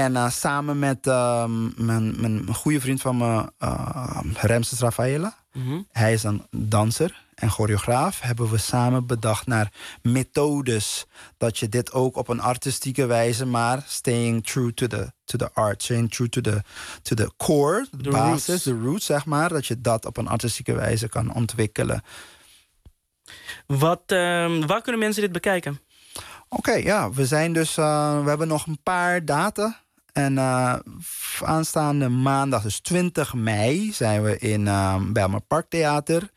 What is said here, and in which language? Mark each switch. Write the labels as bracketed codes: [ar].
[nl] Samen met mijn goede vriend van me, Ramses Rafaela. Mm-hmm. Hij is een danser en choreograaf. Hebben we samen bedacht naar methodes. Dat je dit ook op een artistieke wijze, maar [en] staying true to the art. Staying true to the core, the basis, roots. The roots, [nl] zeg maar. Dat je dat op een artistieke wijze kan ontwikkelen. Waar kunnen mensen dit bekijken? Oké, ja, we zijn dus. We hebben nog een paar data. En aanstaande maandag, dus 20 mei, zijn we in Bijlmer Park Theater.